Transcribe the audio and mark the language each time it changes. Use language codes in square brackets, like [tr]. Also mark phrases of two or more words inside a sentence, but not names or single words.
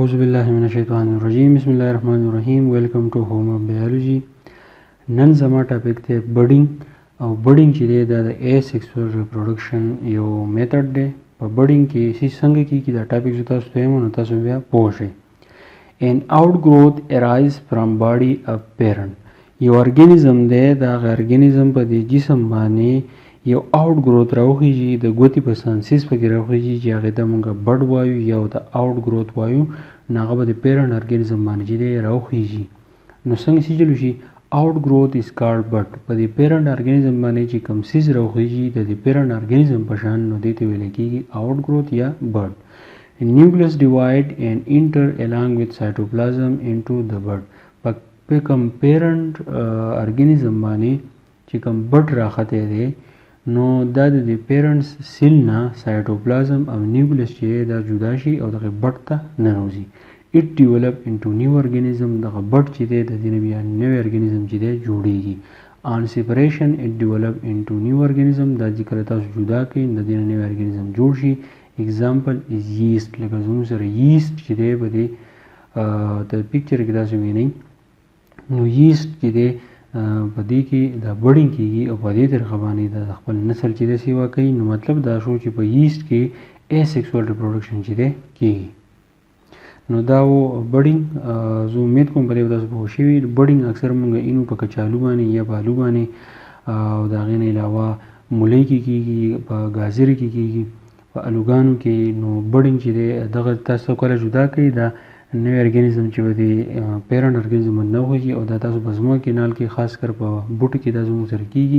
[ar] اعوذ بالله من الشیطان الرجیم بسم الله الرحمن الرحیم [en] welcome to home of biology. [ps] نن زما ټاپک دی بډینګ او بډینګ چې دی دا د [en] asexual reproduction [ps] یو میتھډ دی. په بډینګ کې څنګه کیږي دا ټاپک زه تاسو ته وایم نو تاسو بیا پوه شئ. [en] an outgrowth arise from body of parent. [ps] یو ارګانیزم دی دا ارګانیزم په دې جسم باندې یو [en] outgrowth [ps] راوخیږي د ګوتې په سانسیس پکې راوخیږي چې هغه ته مونږ بډ وایو یا د [en] outgrowth [ps] وایو. نو هغه به د [en] parent organism [ps] باندې چې دی راوخیږي. نو څنګه چې چلو شي [en] outgrowth is called bud. [ps] په دې [en] parent organism [ps] باندې چې کوم سیز راوخیږي د دې [en] parent organism [ps] په شان نو دې ته ویل کېږي [en] outgrowth [ps] یا بډ. [en] nucleus divide and enter along with cytoplasm into the bud. [ps] په کوم [en] parent organism [ps] باندې چې کوم بډ راخته دی نو دا د [en] parents cell [ps] نه سایټوپلازم او نیوکلیس چې دا جدا شي او دغه بډ ته ننوځي. [en] it develop into new organism. [ps] دغه بډ چې دی د دې نه بیا نوی ارګانیزم چې دی جوړیږي. [en] on separation it develop into new organism. دا چې کله تاسو جدا کړئ د دې نه نوی ارګانیزم جوړ شي. example is yeast. [ps] لکه زموږ سره ییسټ چې دی په دې د پکچر کې تاسو وینئ نو ییسټ چې دی په دې کې دا بډینګ کېږي او په دې طریقه باندې د خپل نسل چې دی سیوا کوي. نو مطلب دا شو چې په ییسټ کې [en] asexual reproduction [ps] چې دی کېږي. نو دا و بډینګ. زه امید کوم په دې تاسو پوه شوي. بډینګ اکثر مونږ اینو په کچالو باندې یا په آلو باندې او د هغې نه علاوه مولی کې کېږي، په ګازرې کې کېږي، په الوګانو کې. نو بډینګ چې دی دغه تاسو کله جدا کوي دا نوی ارګانیزم چې د [en] parent organism [ps] نه وخیږي او دا تاسو په زموږ کینال کې خاص کر په بوټو کې دا زموږ سره کېږي.